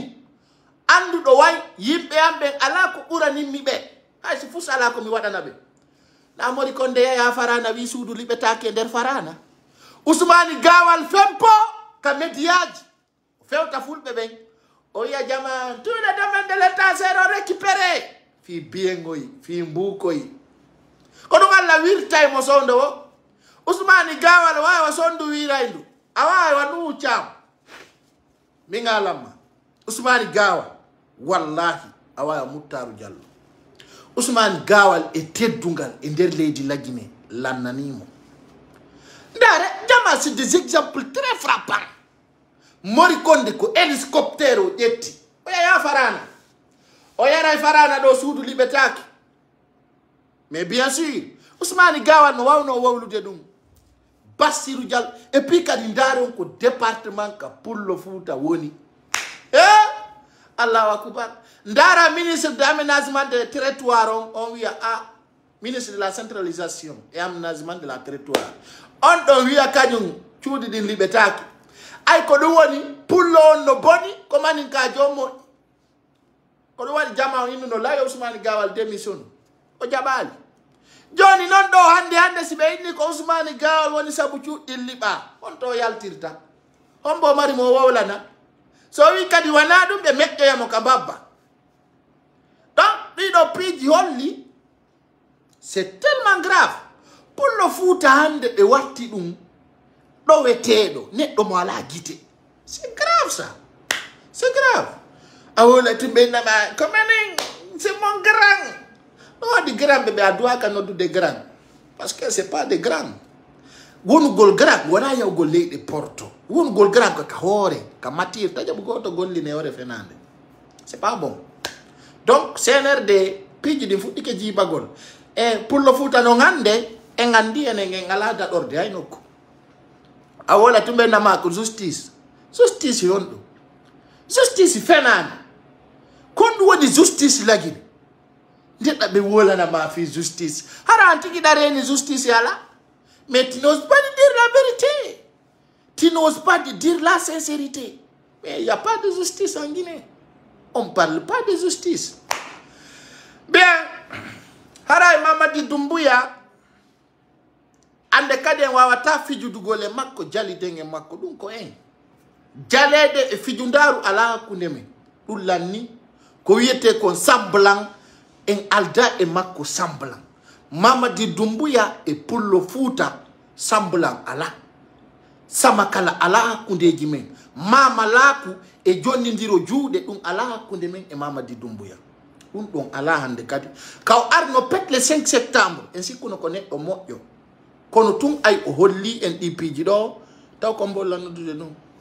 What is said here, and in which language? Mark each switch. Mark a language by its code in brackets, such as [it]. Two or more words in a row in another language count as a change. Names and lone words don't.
[ff] anduɗo way yimɓe am ɓen ala ko ɓuraninmi ɓe hay si fus ala ko mi waɗana ɓe na Mori Konde yaya Farana wi suudu liɓetake nder Farana Ousmani Gawal fempo ka médiaji fewta fulɓe ɓen o wiya jama [fr] tous les domaines de l'état seront récupérés [ff] fi biyengoyi fi mbukoyi ko ɗum Allah wirtay mo sonde o Ousmani Gawal wawa sondu wiraydu a wawi wanu cam min alamma Ousmani Gawal wallahi a wawi Muttaru Diallo Ousmani Gawal e teddungal e nder leydi lagine lannanimo ndare jama [fr] c'est des exemples très frappants [ff] Mori Konde ko hélicoptère o ƴetti o yaya Farana o yaray Farana ɗo suudu liɓetake [fr] mais bien sûr [ff] Ousmane Gawal no wawno wawlude ɗum Bassirou Diallo [fr] et puis [ff] kadi ndaron ko département ka Pullo Fouta woni Allahu akbar ndara [fr] ministre de l'aménagement des territoires [ff] on wiya [fr] ministre de la centralisation et aménagement de la territoire [ff] on ɗon wiya kañum cuuɗi ɗin liɓetaki ay ko ɗum woni pullo on no boni ko manin ka jommo ko ɗum waɗi jama o innuno layo Ousmane Gawal démission o jaɓali joni noon ɗo hande si ɓe inni ko Ousmane Gawal woni saabu cuuɗɗin liɓa on to yaltirta on bo mari mo wowlana so wi kadi wana ɗum ɓe meƴƴoyamo ka babba donc ɗiɗo piiji holli [fr] c'est tellement grave [ff] Pullo Fouta hande ɓe watti ɗum ɗo weteɗo neɗɗo mo ala guite [fr] c'est grave ça c'est grave [ff] a wolati ɓe nama commening [fr] c'est mon grand [ff] ɗo waɗi grand ɓe a duwaka noddude [fr] grand parce que c'est pas des grands [ff] wonugol grand wona yawgol leyɗe porto wonugol grand ko ka hoore ka matière taƴaɓo goto golline hoore fenande [fr] c'est pas bon [ff] donc CNRD piiji ɗin fuɗɗike jibagol e Pullo Fouta no hande en andi enen en ala daɗorde hay nokku a wola tumɓe nama ko justice yon ɗum justice fenani kon ɗum woni justice lagini ndeɗɗa ɓe wolanama fi justice hara an tigui ɗareni justice ala [fr] mais tu n'oses pas de dire la vérité tu n'oses pas de dire la sincérité mais il n'y a pas de justice en Guinée on parle pas de justice bien haray Mamadi Doumbouya [ff] ande kadi en wawata fijudugol e makko jaliden e makko ɗum ko en jalede e fijundaru ala hakkunde men ɗum lanni ko wiyete kon semblant en alda e makko semblant Mamadi Doumbouya e Pullo Fouta semblant ala sama kala ala hakkundeji men mama laaku e jonnidiro juuɗe ɗum ala hakkunde men e Mamadi Doumbouya ɗum ɗon ala hande kadi kaw arno pet [fr] le 5 septembre [ff] en sikkuno ko neɗɗo moƴƴo kono tun ay o holli en ɗi piiji ɗo taw ko mbolla noddude ɗum